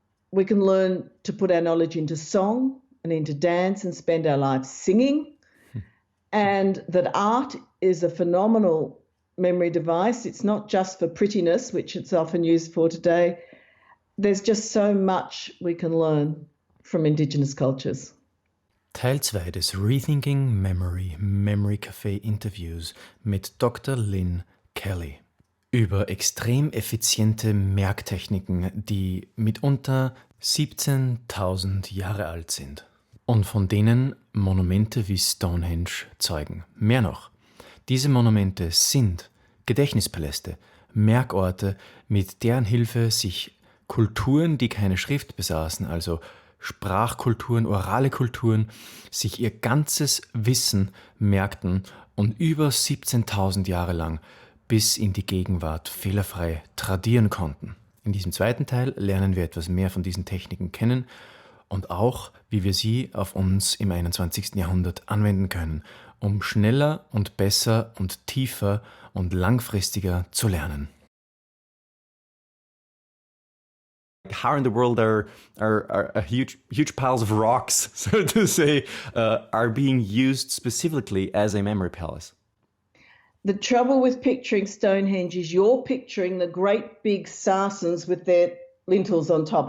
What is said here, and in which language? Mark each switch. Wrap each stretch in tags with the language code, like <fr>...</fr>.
<en>We can learn to put our knowledge into song and into dance and spend our lives singing. And that art is a phenomenal memory device. It's not just for prettiness, which it's often used for today. There's just so much we can learn from Indigenous cultures.</en> <de>Teil 2 des Rethinking Memory Café Interviews mit Dr. Lynne Kelly über extrem effiziente Merktechniken, die mitunter 17.000 Jahre alt sind und von denen Monumente wie Stonehenge zeugen. Mehr noch, diese Monumente sind Gedächtnispaläste, Merkorte, mit deren Hilfe sich Kulturen, die keine Schrift besaßen, also Sprachkulturen, orale Kulturen, sich ihr ganzes Wissen merkten und über 17.000 Jahre lang bis in die Gegenwart fehlerfrei tradieren konnten. In diesem zweiten Teil lernen wir etwas mehr von diesen Techniken kennen und auch, wie wir sie auf uns im 21. Jahrhundert anwenden können, um schneller und besser und tiefer und langfristiger zu lernen.</de> <en>How in the world are huge piles of rocks, so to say, are being used specifically as a memory palace? The trouble with picturing Stonehenge is you're picturing the great big sarsens with their lintels on top.</en>